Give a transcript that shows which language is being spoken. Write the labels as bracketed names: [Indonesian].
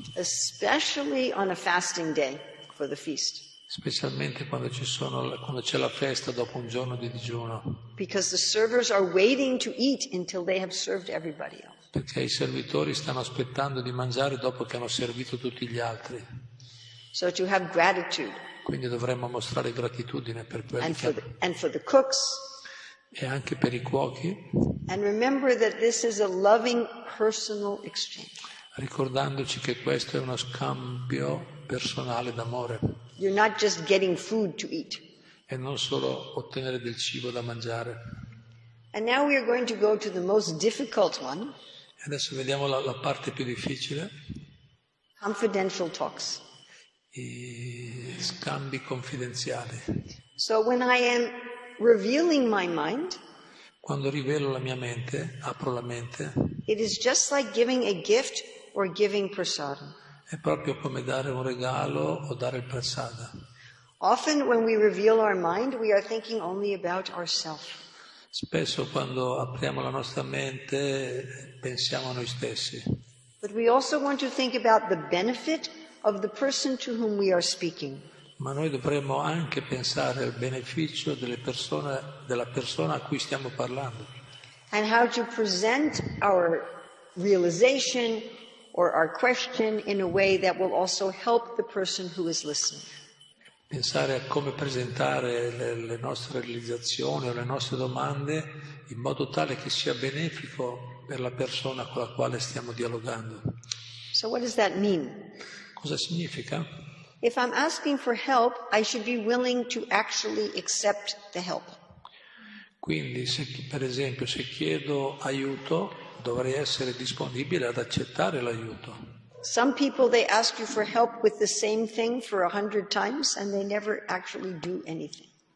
[English] Especially on a fasting day for the feast. [Italian] Specialmente quando c'è la festa dopo un giorno di digiuno. [English] Because the servers are waiting to eat until they have served everybody else. [Italian] Perché i servitori stanno aspettando di mangiare dopo che hanno servito tutti gli altri. [English] So to have gratitude. [Italian] Quindi dovremmo mostrare gratitudine per quelli [English] and for the cooks. [Italian] E anche per i cuochi. [English] And remember that this is a loving personal exchange. [Italian] Ricordandoci che questo è uno scambio personale d'amore. [English] You're not just getting food to eat. [Italian] E non solo ottenere del cibo da mangiare. [English] And now we are going to go to the most difficult one. [Italian] Adesso vediamo la parte più difficile. [English] Confidential talks. [Italian] I scambi confidenziali. [English] So when I am revealing my mind, [Italian] quando rivelo la mia mente, apro la mente, [English] it is just like giving a gift or giving prasadam. [Italian] È proprio come dare un regalo o dare il prasada. [English] Often when we reveal our mind, we are thinking only about ourselves. [Italian] Spesso quando apriamo la nostra mente pensiamo a noi stessi. [English] But we also want to think about the benefit of the person to whom we are speaking. [Italian] Ma noi dovremmo anche pensare al beneficio della persona a cui stiamo parlando. [English] And how to present our realization or our question in a way that will also help the person who is listening. [Italian] Pensare a come presentare le nostre realizzazioni o le nostre domande in modo tale che sia benefico per la persona con la quale stiamo dialogando. [English] So what does that mean? [Italian] Cosa significa? [English] If I'm asking for help, I should be willing to actually accept the help. [Italian] Quindi, per esempio, se chiedo aiuto, dovrei essere disponibile ad accettare l'aiuto. [English] Some people, they ask you for help with the same thing for 100 times and they never actually do anything.